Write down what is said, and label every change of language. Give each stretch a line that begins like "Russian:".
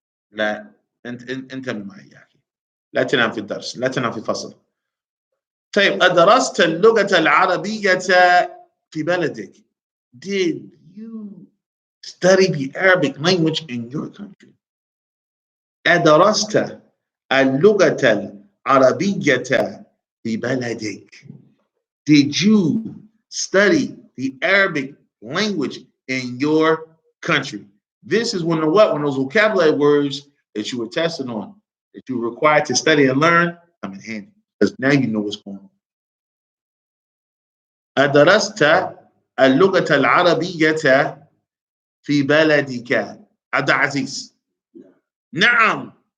Arabic: لا انت معي يا اخي، لا تنام في الدرس، لا تنام في فصل. طيب أدرست اللغة العربية في بلدك؟
English: Did you study the Arabic language in your country?
Arabic: أدرست اللغة العربية في بلدك?
English: Did you study the Arabic language in your country? This is one of what? One of those vocabulary words that you were testing on, that you were required to study and learn, come in handy. Because now you know what's going on.
Arabic: أدرست اللغة العربية في بلدك عبد العزيز؟ نعم.